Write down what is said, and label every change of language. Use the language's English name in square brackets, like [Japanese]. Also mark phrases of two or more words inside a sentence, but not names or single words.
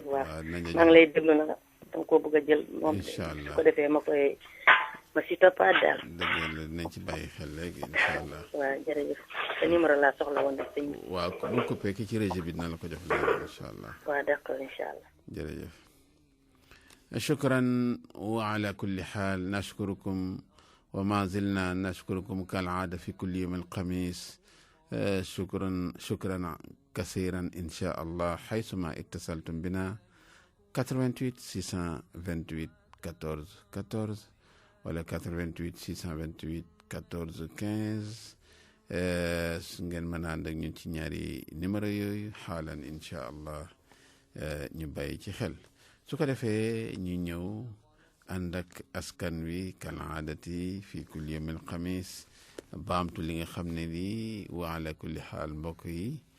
[Wolof] waaw maa ngi lay déglu nag dama koo bëgg a jël. moom [Arabic] إن شاء الله [Wolof] su ko defee ma si toppaat daal. dëgg la dinañ ci bàyyi xel léegi [Arabic] إن شاء الله. [Wolof] waaw jërëjëf sa numéro laa soxla woon nag sëñ bi. waaw bu coupé ki ci régie bi dina la ko jox léegi [Arabic] إن شاء الله. [Wolof] waaw d'accord [Arabic] إن شاء الله. [Wolof] jërëjëf. [Arabic] شكرا وعلى كل حال نشكركم وما زلنا نشكركم كالعادة في كل يوم الخميس شكرا كثيرا إن شاء الله حيثما اتصلتم بنا [Wolof] 88 628 14 14 ولا 88 628 14 15 su ngeen mën a ànd ak ñun ci ñaari numéro yooyu xaalan [Arabic] إن شاء الله [Wolof] ñu bàyyi ci xel. su ko defee ñu ñëw ànd ak askan wi [Arabic] كالعادة في كل يوم الخميس [Wolof] baamtu li nga xam ne nii [Arabic] وعلى كل حال [Wolof] mbokk yi